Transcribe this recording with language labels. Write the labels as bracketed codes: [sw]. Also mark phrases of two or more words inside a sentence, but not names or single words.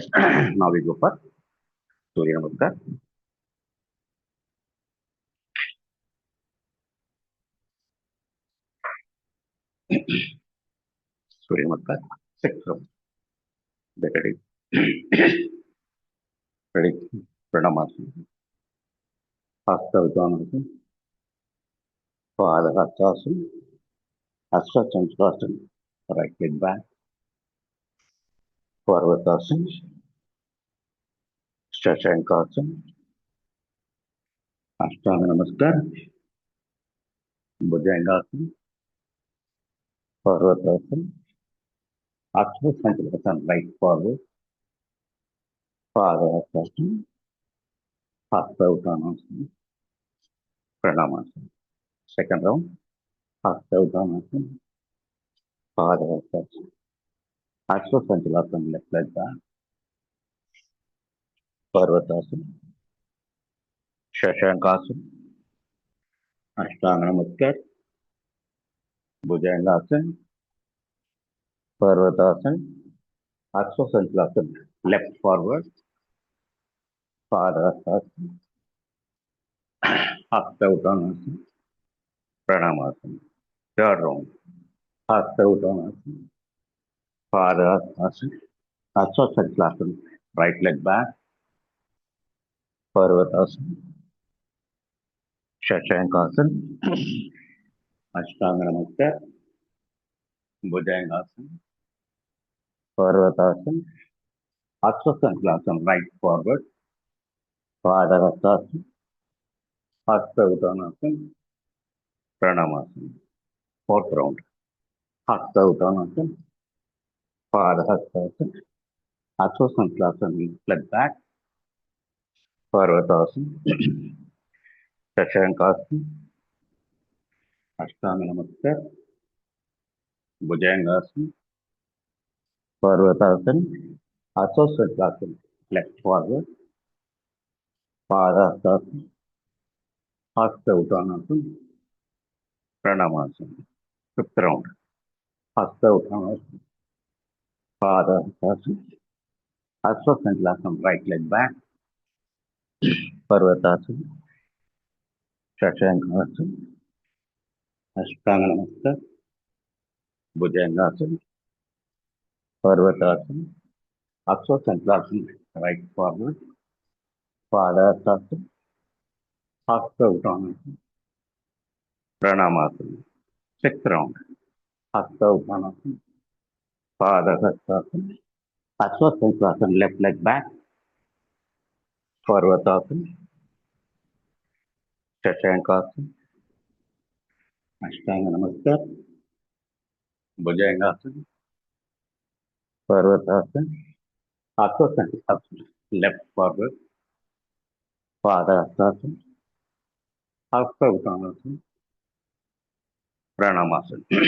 [en] Now we go for Surya Namaskar. Surya Namaskar. 6 rounds. Get ready. Ready. Pranamasana. Hasta Uddanasana. Padahastasana. Ashwachandasana. Right leg back. Parvatasana. Shashankasana. Ashtanga Namaskar. Bhujangasana. Parvatasana. Ashwachandasana. Right forward. Padahastasana. Hasta Uddanasana. Pranamasana. Second round. Hasta Uddanasana. Padahastasana. Ashwachandasana. Left leg back. Parvatasana. Shashankasana. Ashtanga Namaskar. Bhujangasana. Parvatasana. Ashwachandasana. Left forward. Padahastasana. Hasta Uddanasana. Pranamasana. Third round. Hasta Uddanasana. Padahastasana. Ashwachandasana. Right leg back. Parvatasana. Shashankasana. Ashtanga Namaskar. Bhujangasana. Parvatasana. Ashwachandasana. Right forward. Padahastasana. Hasta Uddanasana. Pranamasana. Fourth round. Hasta Uddanasana. Padahastasana. Ashwachandasana. Leg back. Parvatasana. Shashankasana. Ashtanga Namaskar, Bhujangasana, Parvatasana, Aswasthasana, left forward, Padasana, Hasta Uttanasana, Pranamasana, fifth round, Hasta Uttanasana, Padasana, Aswasthasana, right leg back, Parvatasana, Shashankasana, Ashtanga Namaskar, Bhujangasana, Parvatasana, Aswasthasana, right forward, Padasana, Hasta Uttanasana, Pranamasana, sixth round, Hasta Uttanasana, Padasana, Aswasthasana, left leg back, Parvatasana, Shashankasana, Ashtanga Namaskar, Bhujangasana, Parvatasana, Aswasthasana, left forward, Padasana, Hasta Uttanasana, Pranamasana.